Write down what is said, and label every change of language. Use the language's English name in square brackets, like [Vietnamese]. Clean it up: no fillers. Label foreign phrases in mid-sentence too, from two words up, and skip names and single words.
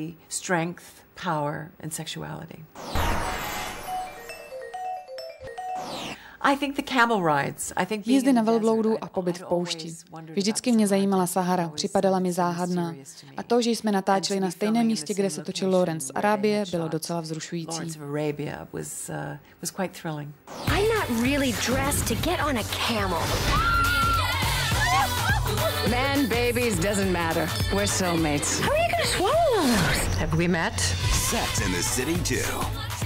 [Czech] Jízdy na velbloudu a pobyt v poušti. Vždycky mě zajímala Sahara, připadala mi záhadná. A to, že jsme natáčeli na stejném místě, kde se točil Lawrence z Arábie, bylo docela vzrušující. [English] I'm not really dressed to get on a camel. Man, babies, doesn't matter. We're soulmates. How are you gonna swallow those? Have we met? Sex and the City 2.